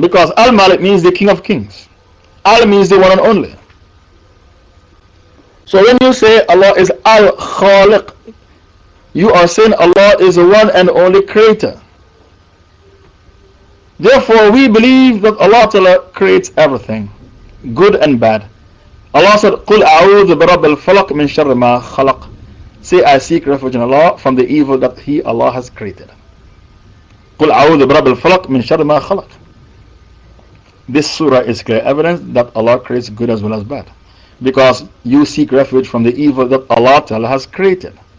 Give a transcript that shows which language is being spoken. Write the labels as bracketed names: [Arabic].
[English] Because Al-Malik means the King of Kings. Al means the one and only. So when you say Allah is Al-Khaliq, you are saying Allah is the one and only creator. Therefore, we believe that Allah Ta'ala creates everything, good and bad. Allah said, [Arabic] قُلْ أَعُوذُ بِرَبِّ الْفَلَقِ مِنْ شَرِّ مَا خَلَقَ. [English] Say, I seek refuge in Allah from the evil that He, Allah, has created. [Arabic] قُلْ أَعُوذُ بِرَبِّ الْفَلَقِ مِنْ شَرِّ مَا خَلَقَ. [English] This surah is clear evidence that Allah creates good as well as bad. Because you seek refuge from the evil that Allah Ta'ala has created.